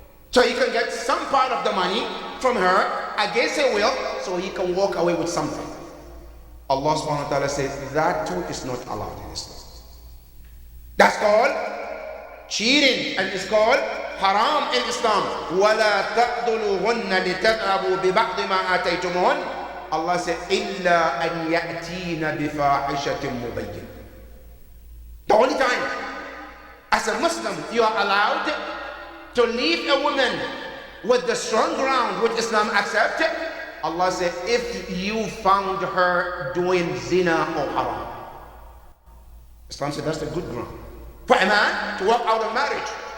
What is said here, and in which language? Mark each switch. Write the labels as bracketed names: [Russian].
[English] So he can get some part of the money from her against her will, so he can walk away with something. Allah subhanahu wa ta'ala says that too is not allowed in Islam. That's called cheating, and it's called haram in Islam. [Arabic] وَلَا تَقْضُلُهُنَّ لِتَذْهَبُوا بِبَعْضِ مَا آتَيْتُمُهُنَّ. [English] Allah said, [Arabic] إِلَّا أَنْ يَأْتِينَ بِفَاحِشَةٍ مُبَيِّنَةٍ. [English] The only time as a Muslim you are allowed to leave a woman with the strong ground which Islam accepted, Allah said, if you found her doing zina or haram. Islam said that's the good ground for a man to walk out of marriage.